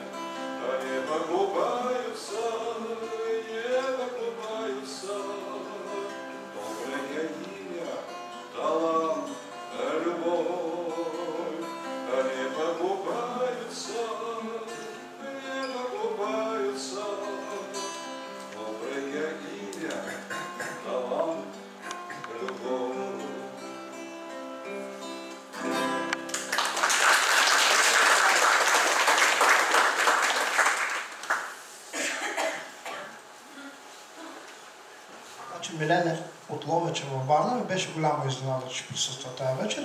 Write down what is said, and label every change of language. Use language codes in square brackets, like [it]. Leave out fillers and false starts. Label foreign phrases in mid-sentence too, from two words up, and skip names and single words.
[ru] Они покупаются, не покупаются, доброе имя, талант, любовь. Они покупаются, не покупаются, доброе имя, талант, любовь. [bg] Милена от Ловеча във Варна ми беше голяма изненада, че присъства тази вечер.